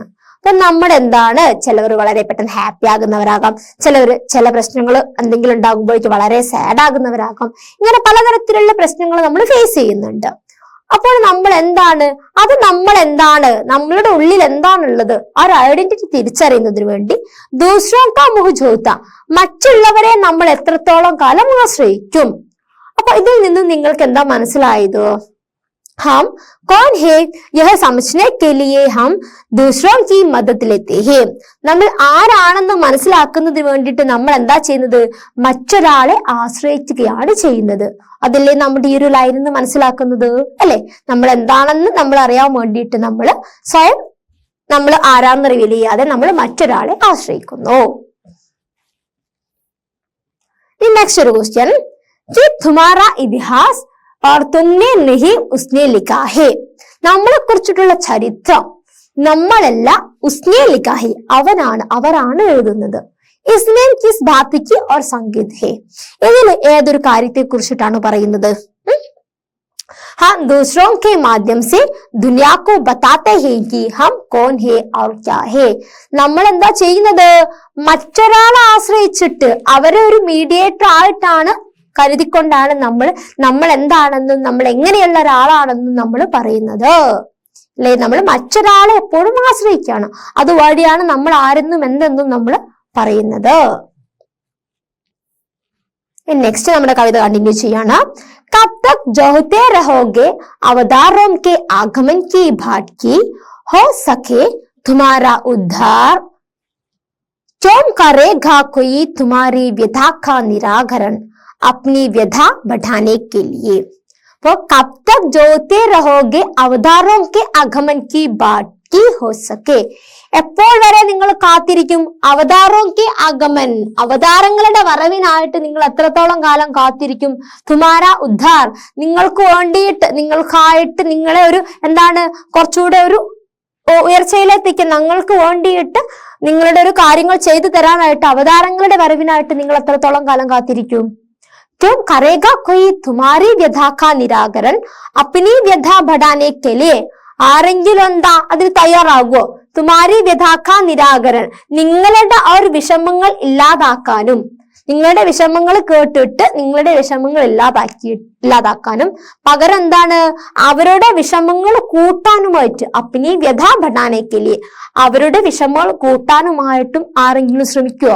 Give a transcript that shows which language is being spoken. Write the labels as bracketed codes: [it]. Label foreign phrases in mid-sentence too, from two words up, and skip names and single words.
[ml] അപ്പൊ നമ്മുടെ എന്താണ്, ചിലവർ വളരെ പെട്ടെന്ന് ഹാപ്പി ആകുന്നവരാകാം, ചില പ്രശ്നങ്ങൾ എന്തെങ്കിലും ഉണ്ടാകുമ്പോഴേക്ക് വളരെ സാഡ് ആകുന്നവരാകാം. ഇങ്ങനെ പലതരത്തിലുള്ള പ്രശ്നങ്ങൾ നമ്മൾ ഫേസ് ചെയ്യുന്നുണ്ട്. അപ്പോൾ നമ്മൾ എന്താണ്, അത് നമ്മൾ എന്താണ്, നമ്മളുടെ ഉള്ളിൽ എന്താണുള്ളത് ആ ഒരു ഐഡന്റിറ്റി തിരിച്ചറിയുന്നതിന് വേണ്ടി [hi] दूसरों का मुंह जोता, [ml] മറ്റുള്ളവരെ നമ്മൾ എത്രത്തോളം കാലം ആശ്രയിക്കും. അപ്പൊ ഇതിൽ നിന്നും നിങ്ങൾക്ക് എന്താ മനസ്സിലായത്? [hi] हम कौन है यह समझने के लिए हम दूसरों की मदद लेते हैं. [ml] നമ്മൾ ആരാണെന്ന് മനസ്സിലാക്കുന്നതിന് വേണ്ടിയിട്ട് നമ്മൾ എന്താ ചെയ്യുന്നത്? മറ്റൊരാളെ ആശ്രയിക്കുകയാണ് ചെയ്യുന്നത്. അതല്ലേ നമ്മുടെ ഈ ഒരു ലൈനിൽ നിന്ന് മനസ്സിലാക്കുന്നത് അല്ലെ? നമ്മൾ എന്താണെന്ന് നമ്മൾ അറിയാൻ വേണ്ടിയിട്ട് നമ്മൾ സ്വയം നമ്മൾ ആരാന്ന് റിവീൽ ചെയ്യാതെ നമ്മൾ മറ്റൊരാളെ ആശ്രയിക്കുന്നു. നെക്സ്റ്റ് ഒരു ക്വസ്റ്റ്യൻ, [hi] तुम्हारा इतिहास और तुमने नहीं उसने लिखा है. [ml] നമ്മളെ കുറിച്ചിട്ടുള്ള ചരിത്രം നമ്മളല്ല [hi] उसने लिखा है, [ml] അവരാണ് എഴുതുന്നത്. [hi] इसमें किस बात की और संकेत है, [ml] ഇതിൽ ഏതൊരു കാര്യത്തെ കുറിച്ചിട്ടാണ് പറയുന്നത്? [hi] हम दूसरों के माध्यम से दुनिया को बताते हैं कि हम कौन है और क्या है. [ml] നമ്മൾ എന്താ ചെയ്യുന്നത്? മറ്റൊരാളെ ആശ്രയിച്ചിട്ട് അവരെ ഒരു മീഡിയേറ്റർ ആയിട്ടാണ് കരുതിക്കൊണ്ടാണ് നമ്മൾ എന്താണെന്നും നമ്മൾ എങ്ങനെയുള്ള ഒരാളാണെന്നും നമ്മൾ പറയുന്നത് അല്ലെ? നമ്മൾ മറ്റൊരാളെ എപ്പോഴും ആശ്രയിക്കുകയാണ്, അതുവഴിയാണ് നമ്മൾ ആരെന്നും എന്തെന്നും നമ്മൾ പറയുന്നത്. നെക്സ്റ്റ് നമ്മുടെ കവിത കണ്ടിന്യൂ ചെയ്യാണ്. [hi] कब तक जोहते रहोगे अवतारों के आगमन की बाट की, हो सके तुम्हारा उद्धार, क्यों करेगा कोई तुम्हारी व्यथा का निराकरण अपनी व्यथा बढ़ाने के लिए. वो कब तक जोते रहोगे अवतारों के आगमन की बाट की, हो सके [ml] എപ്പോൾ വരെ നിങ്ങൾ കാത്തിരിക്കും? [hi] अवतारों के आगमन, [ml] അവതാരങ്ങളുടെ വരവിനായിട്ട് നിങ്ങൾ എത്രത്തോളം കാലം കാത്തിരിക്കും? [hi] तुम्हारा उद्धार, [ml] നിങ്ങൾക്ക് വേണ്ടിയിട്ട് നിങ്ങൾക്കായിട്ട് നിങ്ങളെ ഒരു എന്താണ് കുറച്ചുകൂടെ ഒരു ഉയർച്ചയിലെത്തിക്കും, നിങ്ങൾക്ക് വേണ്ടിയിട്ട് നിങ്ങളുടെ ഒരു കാര്യങ്ങൾ ചെയ്തു തരാനായിട്ട് അവതാരങ്ങളുടെ വരവിനായിട്ട് നിങ്ങൾ എത്രത്തോളം കാലം കാത്തിരിക്കും? [hi] क्यों करेगा कोई तुम्हारी व्यथा का निराकरण अपनी व्यथा बढ़ाने के लिए, [ml] ആരെങ്കിലും എന്താ അതിൽ തയ്യാറാകുമോ? [hi] तुम्हारी व्यथा का निराकरण, [ml] നിങ്ങളുടെ ആ ഒരു വിഷമങ്ങൾ ഇല്ലാതാക്കാനും, നിങ്ങളുടെ വിഷമങ്ങൾ കേട്ടിട്ട് നിങ്ങളുടെ വിഷമങ്ങൾ ഇല്ലാതാക്കാനും പകരം എന്താണ് അവരുടെ വിഷമങ്ങൾ കൂട്ടാനുമായിട്ട് [hi] अपनी व्यथा बढ़ाने के लिए, [ml] അവരുടെ വിഷമങ്ങൾ കൂട്ടാനുമായിട്ടും ആരെങ്കിലും ശ്രമിക്കുവോ?